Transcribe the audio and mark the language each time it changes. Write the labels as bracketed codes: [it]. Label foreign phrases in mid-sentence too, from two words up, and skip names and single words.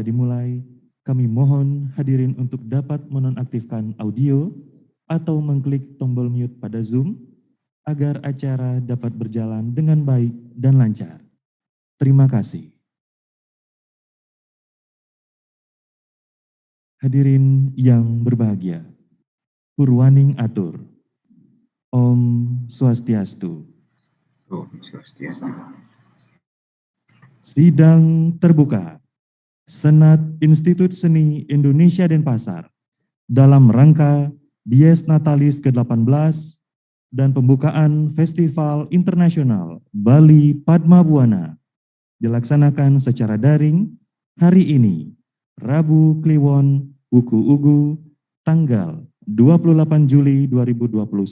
[id] dimulai, kami mohon hadirin untuk dapat menonaktifkan audio atau mengklik tombol mute pada Zoom agar acara dapat berjalan dengan baik dan lancar. Terima kasih. Hadirin yang berbahagia, [ban] Purwaning atur. Om Swastiastu. Om Swastiastu. [id] Sidang terbuka Senat Institut Seni Indonesia Denpasar dalam rangka Dies Natalis ke-18 dan pembukaan Festival Internasional Bali Padma Buana dilaksanakan secara daring hari ini, Rabu Kliwon Wuku Ugu, tanggal 28 Juli 2021